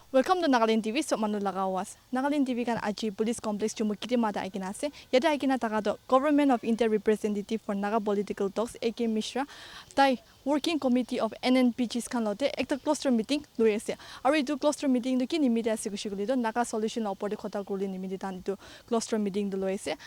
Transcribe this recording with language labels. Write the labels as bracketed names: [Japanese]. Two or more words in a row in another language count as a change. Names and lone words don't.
[English] Welcome to Nagaland TV. [Naga Pidgin] So manu lagawas. Nagaland TV kan aji police complex Chumoukedima da aikina ase. Yada aikina taka do [English] Government of India representative for Naga political talks [Naga Pidgin] AK Mishra tai [English] working committee of Nnpgs [Naga Pidgin] kan lote ekta [English] cluster meeting [Naga Pidgin] loi ase. Aru itu [English] cluster meeting [Naga Pidgin] do ki nimide ase kushikuli do Naga solution opor de khota kurli nimide tan itu [English] cluster meeting [Naga Pidgin] do loi ase.